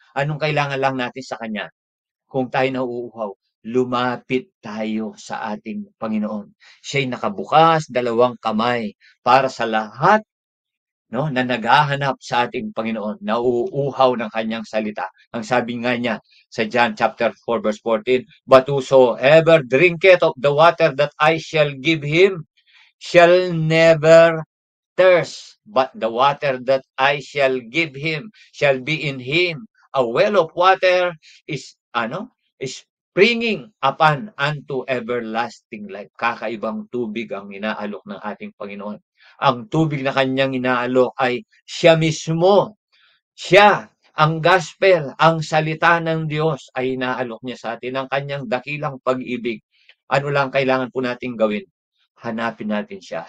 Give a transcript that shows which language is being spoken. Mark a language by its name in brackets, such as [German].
[Filipino] Anong kailangan lang natin sa Kanya? Kung tayo nauuhaw, lumapit tayo sa ating Panginoon. Siya'y nakabukas, dalawang kamay para sa lahat na naghahanap sa ating Panginoon, nauuhaw ng kanyang salita. Ang sabi nga niya sa [English] John chapter 4 verse 14, but whosoever drinketh of the water that I shall give him shall never thirst, but the water that I shall give him shall be in him a well of water is springing upon unto everlasting life. [Filipino] Kakaibang tubig ang inaalok ng ating Panginoon. Ang tubig na kanyang inaalok ay siya mismo. Siya, ang gospel, ang salita ng Diyos ay inaalok niya sa atin, ang kanyang dakilang pag-ibig. Ano lang kailangan po nating gawin? Hanapin natin siya.